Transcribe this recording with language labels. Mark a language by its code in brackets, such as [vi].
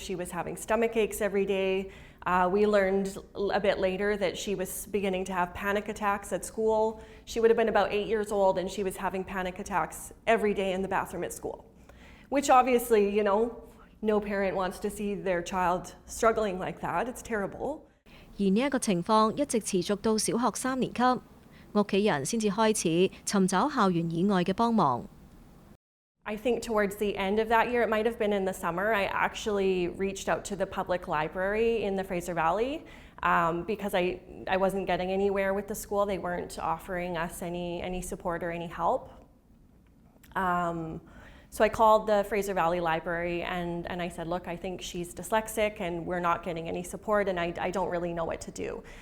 [en] She was having stomach aches every day. We learned a bit later that she was beginning to have panic attacks at school. She would have been about 8 years old, and she was having panic attacks every day in the bathroom at school, which obviously, you know, no parent wants to see their child struggling like that. It's terrible. [yue] 而呢一個情況一直持續到小學3年級，屋企人先至開始尋找校園以外嘅幫忙。 [en] I think towards the end of that year, it might have been in the summer, I actually reached out to the public library in the Fraser Valley because I wasn't getting anywhere with the school. They weren't offering us any support or any help. So I called the Fraser Valley Library and I said, look, I think she's dyslexic and we're not getting any support and I don't really know what to do.